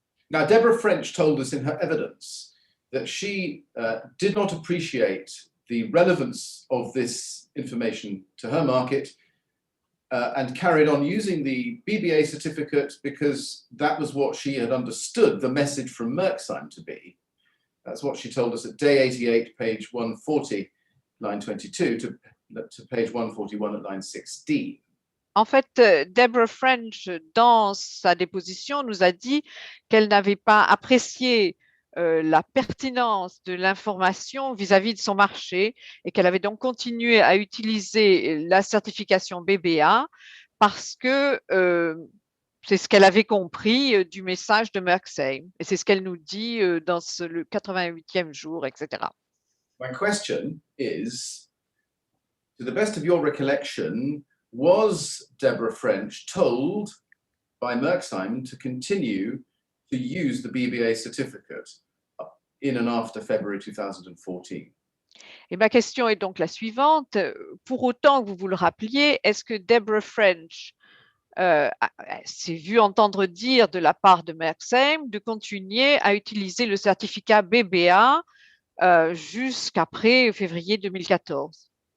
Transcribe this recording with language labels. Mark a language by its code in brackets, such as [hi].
[en] Now, Deborah French told us in her evidence that she did not appreciate the relevance of this information to her market and carried on using the BBA certificate because that was what she had understood the message from Merksheim to be. That's what she told us at day 88, page 140, line 22, to page 141 at line 16. [fr] En fait, Deborah French, dans sa déposition, nous a dit qu'elle n'avait pas apprécié la pertinence de l'information vis-à-vis de son marché et qu'elle avait donc continué à utiliser la certification BBA parce que c'est ce qu'elle avait compris du message de Merksheim. Et c'est ce qu'elle nous dit dans le 88e jour, etc. [en] My question is, to the best of your recollection, was Deborah French told by Merksheim to continue to use the BBA certificate in and after February 2014? [fr] Et ma question est donc la suivante. Pour autant que vous vous le rappeliez, est-ce que Deborah French s'est vu entendre dire de la part de Merksheim de continuer à utiliser le certificat BBA jusqu'après février 2014?